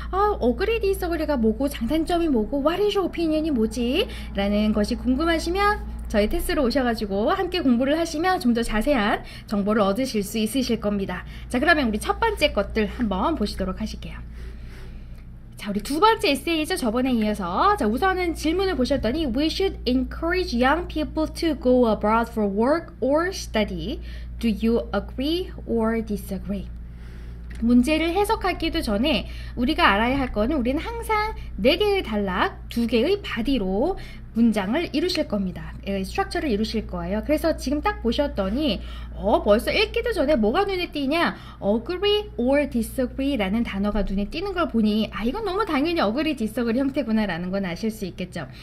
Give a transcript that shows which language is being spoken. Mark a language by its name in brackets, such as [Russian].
[Korean] 어그리 디서그리가 뭐고 장단점이 뭐고 [English] what is your opinion [Korean] 이 뭐지? 라는 것이 궁금하시면 저희 테스트로 오셔가지고 함께 공부를 하시면 좀 더 자세한 정보를 얻으실 수 있으실 겁니다. 자, 그러면 우리 첫 번째 것들 한번 보시도록 하실게요. 자, 우리 두 번째 에세이죠. 저번에 이어서. 자, 우선은 질문을 보셨더니 [English] We should encourage young people to go abroad for work or study. Do you agree or disagree? [Korean] 문제를 해석하기도 전에 우리가 알아야 할 거는 우리는 항상 4개의 단락, 2개의 바디로 문장을 이루실 겁니다. 스트럭처를 이루실 거예요. 그래서 지금 딱 보셨더니 벌써 읽기도 전에 뭐가 눈에 띄냐? [English] agree or disagree [Korean] 라는 단어가 눈에 띄는 걸 보니 이건 너무 당연히 agree, disagree 형태구나 라는 건 아실 수 있겠죠.